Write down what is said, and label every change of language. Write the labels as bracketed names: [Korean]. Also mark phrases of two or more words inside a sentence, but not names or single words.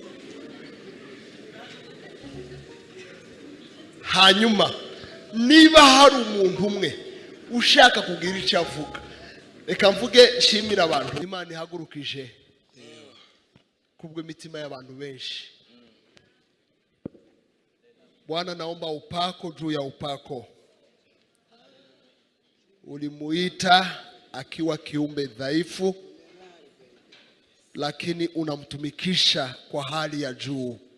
[Kinyarwanda] Hanyuma niba hari umuntu umwe ushaka kugira icyo avuga, reka mvuge shimira abantu. Imana ihagurukije kubwe mitima y'abantu benshi. [Swahili] Bwana naomba upako juu ya upako. Ulimuita akiwa kiumbe dhaifu, lakini unamtumikisha kwa hali ya juu.